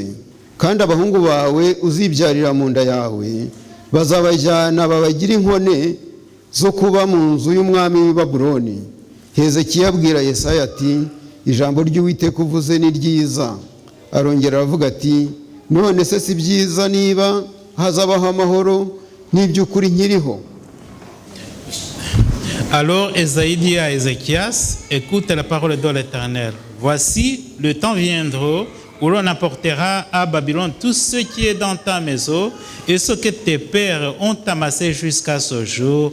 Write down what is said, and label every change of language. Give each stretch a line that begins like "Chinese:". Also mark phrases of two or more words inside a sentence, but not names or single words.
Kinyarwanda: Kandi abahungu bawe uzibyarira mu nda yawe bazabajyana babagire inkone zo kuba mu nzu y'umwami w'i Babuloni. Hezekiya abwira Yesaya ati, ijambo ry'Uwiteka uvuze ni ryiza. Arongera aravuga ati, none se si byiza niba hazabaho amahoro n'iby'ukuri nkiriho?
French: Alors Ésaïe dit à Ézéchias, écoute la parole de l'Éternel. Voici, le temps viendra où l'on apportera à Babylone tout ce qui est dans ta maison et ce que tes pères ont amassé jusqu'à ce jour.